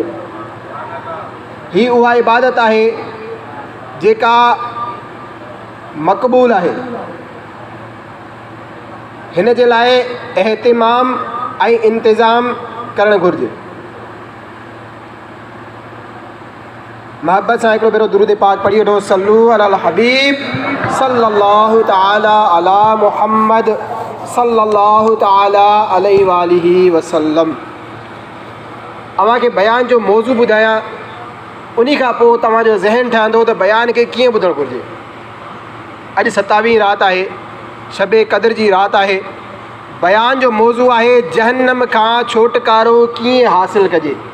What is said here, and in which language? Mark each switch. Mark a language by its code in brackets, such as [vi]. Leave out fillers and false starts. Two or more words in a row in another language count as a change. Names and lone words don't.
[sd] ही उहा इबादत आहे जेका मक़बूल आहे। हिन जे लाइ एहतिमाम ऐं इंतज़ाम करणु घुरिजे। महबत सां हिकिड़ो भेरो दुरूद पाक पढ़ी वठो। [ar] صلوا على الحبيب صلى الله تعالى على محمد صلى الله تعالى عليه وسلم. [sd] अव्हांखे बयान जो मौज़ू ॿुधायां, उन खां पोइ तव्हांजो ज़हन ठहंदो त बयान खे कीअं ॿुधणु घुरिजे। अॼु 27 राति आहे, शबे क़द्र जी राति आहे। बयान जो मौज़ू आहे जहन्नम खां छुटकारो कीअं हासिलु कजे।